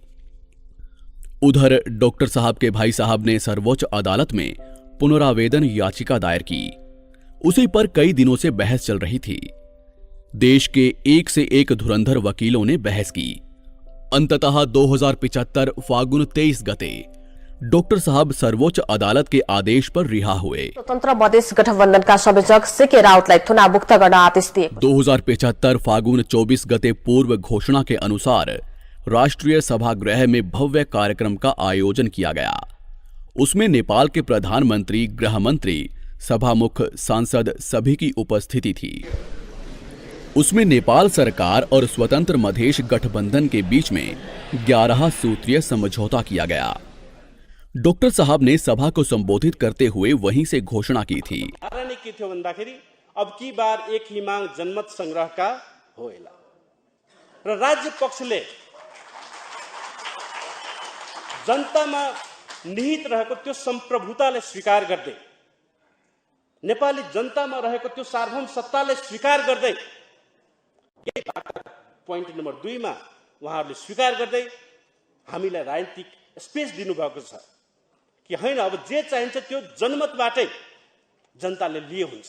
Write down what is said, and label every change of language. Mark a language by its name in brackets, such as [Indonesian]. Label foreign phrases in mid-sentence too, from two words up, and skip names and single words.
[Hindi] उधर डॉक्टर साहब के भाई साहब ने सर्वोच्च अदालत में पुनरावेदन याचिका दायर की। उसी पर कई दिनों से बहस चल रही थी। देश के एक से एक धुरंधर वकीलों ने बहस की। अंततः 2075 फागुन 23 गते डॉक्टर साहब सर्वोच्च अदालत के आदेश पर रिहा हुए। [Nepali] स्वतन्त्र मधेस गठबन्धनका संयोजक सीके राउतलाई थुनामुक्त गर्न आदेश दिएको। [Hindi] 2075 फागुन 24 गते पूर्व घोषणा के अनुसार राष्ट्रीय सभागृह में भव्य कार्यक्रम का आयोजन किया गया। उसमें नेपाल के प्रधानमंत्री, गृह मंत्री, सभामुख, सांसद सभी की उपस्थिति थी। उसमें नेपाल सरकार और स्वतंत्र मधेश गठबंधन के बीच में 11 सूत्रीय समझौता किया गया। डॉक्टर साहब ने सभा को संबोधित करते हुए वहीं से घोषणा की थी। [Nepali] के थियो भन्दाखेरि [Hindi] अब की बार एक ही मांग जनमत संग्रह का होएला [Nepali] र राज्य पक्षले जनतामा निहित रहेको त्यो संप्रभुताले स्वीकार गर्दै, नेपाली जनतामा रहेको त्यो सार्वभौम सत्ताले स्वीकार गर्दै, [English] point number [Nepali] 2 मा उहाँहरूले स्वीकार गर्दै हामीलाई राजनीतिक स्पेस दिनुभएको छ कि हैन, अब जे चाहिन्छ त्यो जनमतबाटै जनताले लिए हुन्छ।